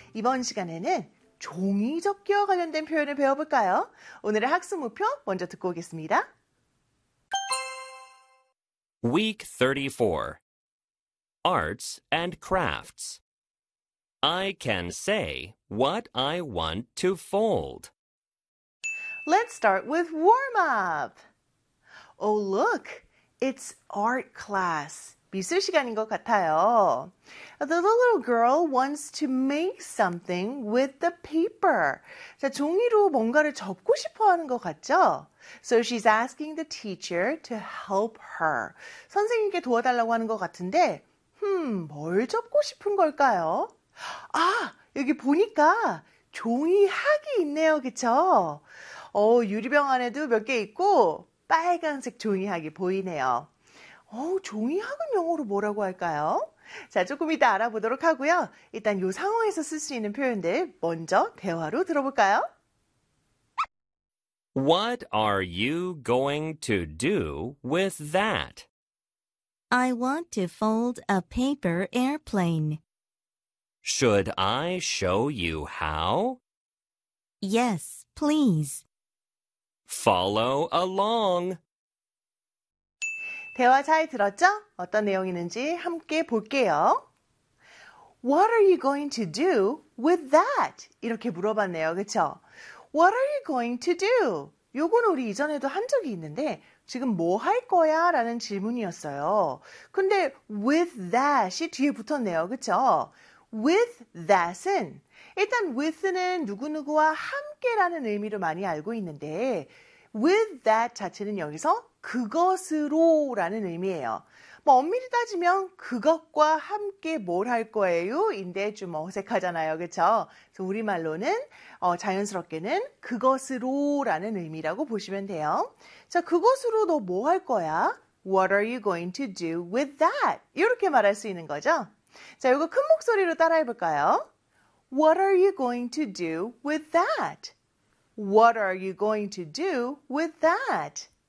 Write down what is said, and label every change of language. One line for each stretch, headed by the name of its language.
Korean: 이번 시간에는 종이 접기와 관련된 표현을 배워볼까요? 오늘의 학습 목표 먼저 듣고 오겠습니다.
English: Week 34 Arts and Crafts I can say what I want to fold. Let's start with warm-up. Oh, look, it's art class.
Korean: 미술 시간인 것 같아요.
English: The little girl wants to make something with the paper.
Korean: 자, 종이로 뭔가를 접고 싶어 하는 것 같죠?
English: So she's asking the teacher to help her.
Korean: 선생님께 도와달라고 하는 것 같은데, 뭘 접고 싶은 걸까요? 아, 여기 보니까 종이학이 있네요, 그쵸? 어, 유리병 안에도 몇 개 있고 빨간색 종이학이 보이네요. 어, 종이학은 영어로 뭐라고 할까요? 자, 조금 이따 알아보도록 하고요. 일단 요 상황에서 쓸 수 있는 표현들 먼저 대화로 들어볼까요?
English: What are you going to do with that? I want to fold a paper airplane. Should I show you how? Yes, please. Follow along.
Korean: 대화 잘 들었죠? 어떤 내용이는지 함께 볼게요.
English: What are you going to do with that?
Korean: 이렇게 물어봤네요, 그쵸?
English: What are you going to do?
Korean: 요건 우리 이전에도 한 적이 있는데 지금 뭐 할 거야? 라는 질문이었어요. 근데 with that이 뒤에 붙었네요, 그쵸? With that은 일단 with는 누구누구와 함께라는 의미로 많이 알고 있는데 with that 자체는 여기서 그것으로 라는 의미예요. 뭐 엄밀히 따지면 그것과 함께 뭘 할 거예요? 인데 좀 어색하잖아요. 그렇죠? 우리말로는 자연스럽게는 그것으로 라는 의미라고 보시면 돼요. 자, 그것으로 너 뭐 할 거야?
English: What are you going to do with that?
Korean: 이렇게 말할 수 있는 거죠. 자, 이거 큰 목소리로 따라해 볼까요?
English: What are you going to do with that? What are you going to do with that?